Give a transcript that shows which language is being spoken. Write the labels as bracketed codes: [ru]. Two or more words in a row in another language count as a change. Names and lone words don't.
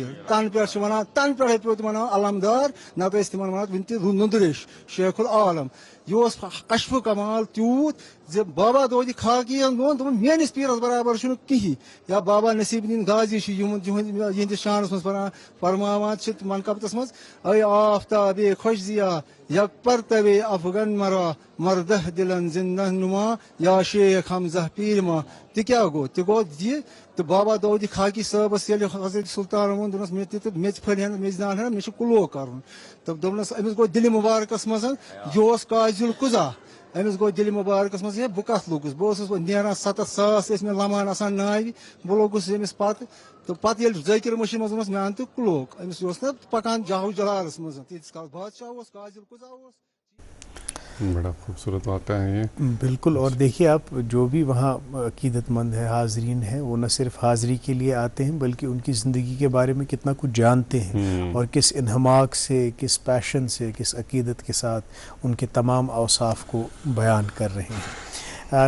[ks] تَنہٕ پٮ۪ٹھ چھِ وَنان تَنہٕ پٮ۪ٹھے پیوٚو تِمن ناو علمدار نتہٕ ٲسۍ تِمن وَنان وُنہِ تہِ نُندریش شیخ العالم. یہِ اوس کشف کمال تیوٗت زِ بابا دودِ خاکیَن ووٚن دوٚپُن میٲنِس پیٖرس برابر چھُنہٕ کِہیٖنۍ. یا بابا نصیب الدیٖن غازی چھُ یِہنٛدِس شانس منٛز فرماوان چھِ منقبتس منٛز [fa] اے آفتابے خۄش زِیا یک پرتوے افغن مرا مردہ دلن زندہ نما یا شیخ حمزہ پیرما. [ks] تہِ کیٛاہ گوٚو تہِ گوٚو یہِ تہٕ بابا داود خاکی صٲبس ییٚلہِ حضرت سلطان ووٚن دوٚپنس مےٚ تہِ تہٕ میٚژِ پھٔلۍ ہن میٚژِ دان ہن مےٚ چھُ کُلو کرُن تہٕ دوٚپنس أمِس گوٚو دِلہِ مُبارکس منٛز یہِ اوس [ar] قاضی القضا. [ks] أمِس گوٚو دِلہِ مُبارکس منٛز ہے بہٕ کتھ لوٚگُس بہٕ اوسُس نیران 7 ساس ٲسۍ مےٚ لمان آسان ناوِ بہٕ لوٚگُس أمِس پتہٕ تہٕ پتہٕ ییٚلہِ ذٲکِر مٔشی منٛز ووٚنُس مےٚ اَن تہٕ کُلوک أمِس اوس نا پکان جاہو جلالس منٛز تیٖتِس کالس بادشاہ اوس [ar] قاضی القضا [ks] اوس. [ur] بڑا خوبصورت واقعہ ہے یہ. بالکل. اور دیکھیے آپ جو بھی وہاں عقیدت مند ہے حاضرین ہیں وہ نہ صرف حاضری کے لیے آتے ہیں بلکہ ان کی زندگی کے بارے میں کتنا کچھ جانتے ہیں اور کس انہماک سے کس پیشن سے کس عقیدت کے ساتھ ان کے تمام اوصاف کو بیان کر رہے ہیں.